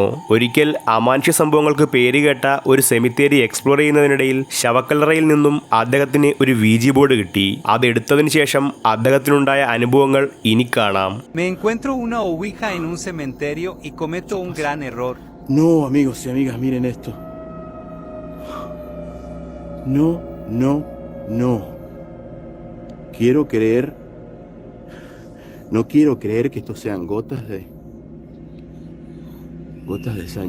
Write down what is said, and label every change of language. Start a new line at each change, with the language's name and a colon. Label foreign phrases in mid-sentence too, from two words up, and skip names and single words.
Malayalam: ഒരിക്കൽ അമാനുഷ്യ സംഭവങ്ങൾക്ക് പേരുകേട്ട ഒരു സെമിത്തേരി എക്സ്പ്ലോർ ചെയ്യുന്നതിനിടയിൽ ശവക്കല്ലറയിൽ നിന്നും അദ്ദേഹത്തിന് ഒരു
English: Ouija board
Malayalam: കിട്ടി. അതെടുത്തതിന് ശേഷം അദ്ദേഹത്തിനുണ്ടായ അനുഭവങ്ങൾ ഇനി കാണാം.
Spanish: Me encuentro una ouija en un cementerio y cometo un gran error. No, amigos y amigas, miren esto. No, no, no. Quiero creer. No quiero creer que estos sean gotas de sangre.